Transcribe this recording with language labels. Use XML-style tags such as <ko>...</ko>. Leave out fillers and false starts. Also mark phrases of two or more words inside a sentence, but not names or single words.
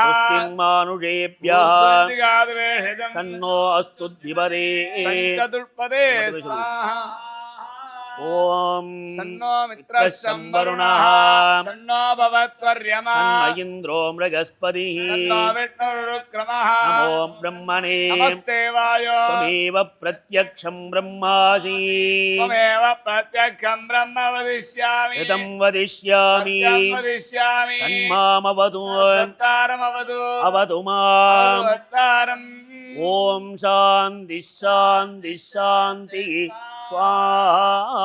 <sa>स्वस्तिर्मानुषेभ्यः शं नो अस्तु द्विपदे चतुष्पदे स्वाहा. ஓம் शं नो मित्रः शं वरुणः शं नो भवत्वर्यमा शं न इन्द्रो बृहस्पतिः शं नो विष्णुरुरुक्रमः नमो ब्रह्मणे नमस्ते वायो त्वमेव प्रत्यक्षं ब्रह्मासि त्वमेव प्रत्यक्षं ब्रह्म वदिष्यामि ऋतं वदिष्यामि वदिष्यामि तन्मामवतु वक्तारमवतु अवतु माम् वक्तारम्. ॐ शान्तिः शान्तिः शान्तिः स्वाहा.</sa>